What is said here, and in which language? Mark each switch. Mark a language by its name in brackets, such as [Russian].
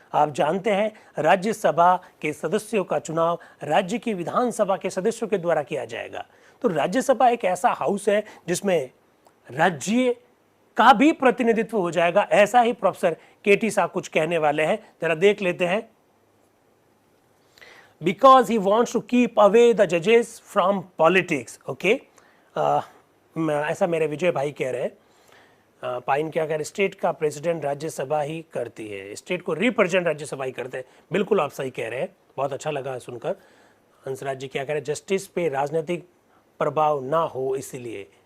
[Hindi] आप जानते हैं राज्यसभा के सदस्यों का चुनाव राज्य की विधानसभा के सदस्यों के द्वारा किया जाएगा। तो राज्यसभा एक ऐसा हाउस है जिसमें राज्य का भी प्रतिनिधित्व हो जाएगा। ऐसा ही प्रोफेसर केटी साहब कुछ कहने वाले हैं, जरा देख लेते हैं। [English] Because he wants to keep away the judges from politics. [Hindi] Okay, ऐसा मेरे विजय भाई कह रहे हैं। पाइन क्या कह रहे हैं? स्टेट का प्रेसिडेंट राज्यसभा ही करती है, स्टेट को रिप्रेजेंट राज्यसभा ही करते हैं। बिल्कुल आप सही कह रहे हैं, बहुत अच्छा लगा सुनकर। हंसराज जी क्या कह रहे हैं? जस्टिस पे राजनीतिक प्रभाव ना हो इसलिए।